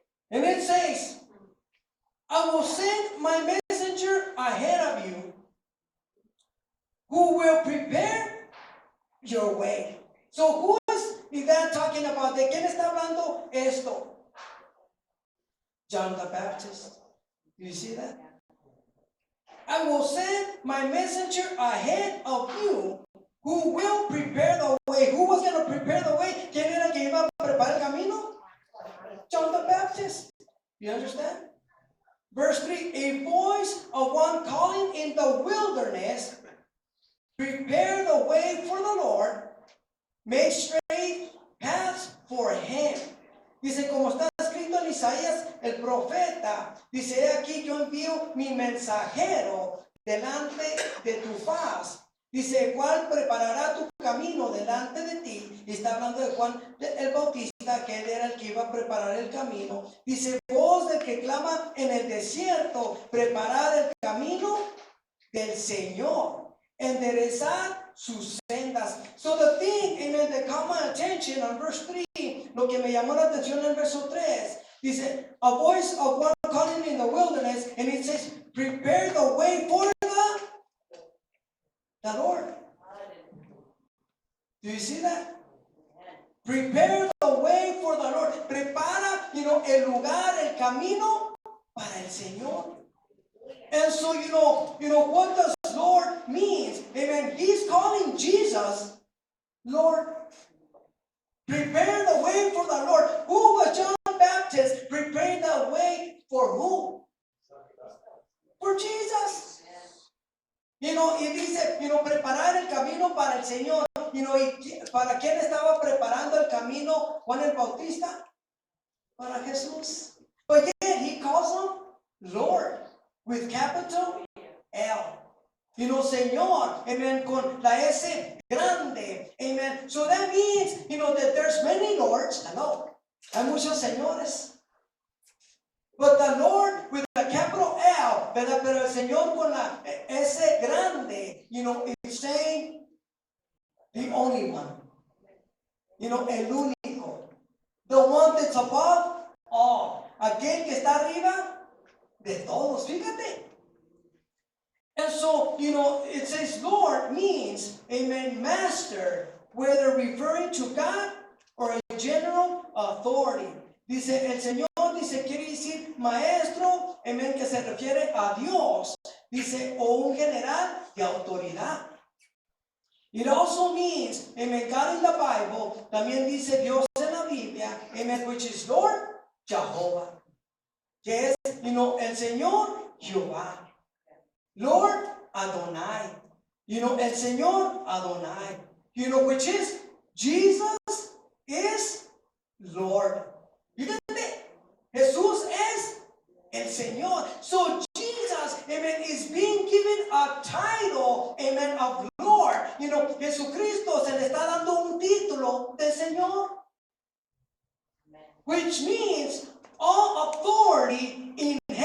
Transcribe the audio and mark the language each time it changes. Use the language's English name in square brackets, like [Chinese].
[English] And it says, I will send my messenger ahead of you, who will prepare your way. So who is that talking about? [Spanish] ¿De quién está hablando esto? [English] John the Baptist. Do you see that? I will send my messenger ahead of you, who will prepare the way. Who was going to prepare the way? ¿Quién era el que iba a preparar el camino? John the Baptist. You understand? Verse 3, a voice of one calling in the wilderness, prepare the way for the Lord, make straight paths for him. [Spanish] Dice, como está escrito en Isaías el profeta, dice, he aquí yo envío mi mensajero delante de tu faz. Dice, ¿cuál preparará tu camino delante de ti? Y está hablando de Juan el Bautista, que él era el que iba a preparar el camino. Dice, voz del que clama en el desierto, preparad el camino del Señor, enderezad sus sendas. [English] So the thing, amen, that caught my attention on verse 3, [Spanish] lo que me llamó la atención en el verso 3, dice, [English] a voice of one calling in the wilderness, and it says, prepare the way for the Lord. Do you see that? Prepare the way for the Lord. [Spanish] Prepara, el lugar, el camino para el Señor. [English] And so, what does Lord means? Amen. He's calling Jesus Lord. Prepare the way for the Lord. Who was John the Baptist preparing the way for who? For Jesus. [Spanish] Y dice, preparar el camino para el Señor. ¿Y para quién estaba preparando el camino Juan el Bautista? Para Jesús. [English] But yet he calls him Lord with capital L. [Spanish] Señor, amen, con la S grande, amen. [English] So that means, that there's many lords. [Spanish] Hello. Hay muchos señores. [English] But the Lord with a capital L, [Spanish] ¿verdad? Pero el Señor con la S grande, [English] is saying the only one. [Spanish] El único. [English] The one that's above all. [Spanish] Aquel que está arriba de todos. Fíjate. [English] And so, it says Lord means, amen, master, whether referring to God or a general authority. [Spanish] Dice, el Señor, quiere decir maestro, amen, que se refiere a Dios. Dice, o un general de autoridad. [English] It also means, amen, God in the Bible, [Spanish] también dice Dios en la Biblia, [English] amen, which is Lord Jehovah. [Spanish] Que es, el Señor Jehová. Lord Adonai. El Señor Adonai. [English] Which is Jesus is Lord. [Spanish] Fíjate, Jesús es el Señor. [English] So Jesus, amen, is being given a title, amen, of Lord. [Spanish] Jesucristo se le está dando un título de Señor. [English] Which means all authority in